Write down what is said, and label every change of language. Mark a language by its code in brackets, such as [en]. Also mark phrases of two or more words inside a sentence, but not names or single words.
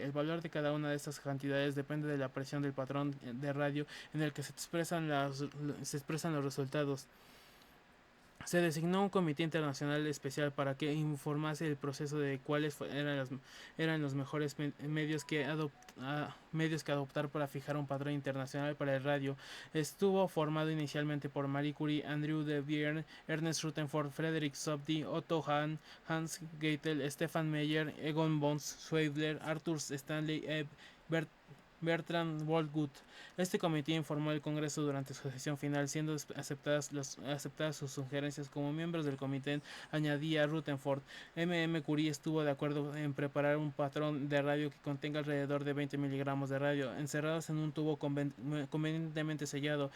[es] El valor de cada una de estas cantidades depende de la presión del patrón de radio en el que se expresan los resultados. Se designó un comité internacional especial para que informase el proceso de cuáles eran los mejores medios que adoptar para fijar un patrón internacional para el radio. Estuvo formado inicialmente por Marie Curie, Andrew de Vierne, Ernest Rutherford, Frederick Soddy, Otto Hahn, Hans Geitel, Stefan Meyer, Egon von Schaeffler, Arthur Stanley, Bert Bertrand Wohlgemuth. Este comité informó al Congreso durante su sesión final, siendo aceptadas sus sugerencias. Como miembros del comité, añadía Rutherford, Curie estuvo de acuerdo en preparar un patrón de radio que contenga alrededor de 20 miligramos de radio, encerrados en un tubo convenientemente sellado.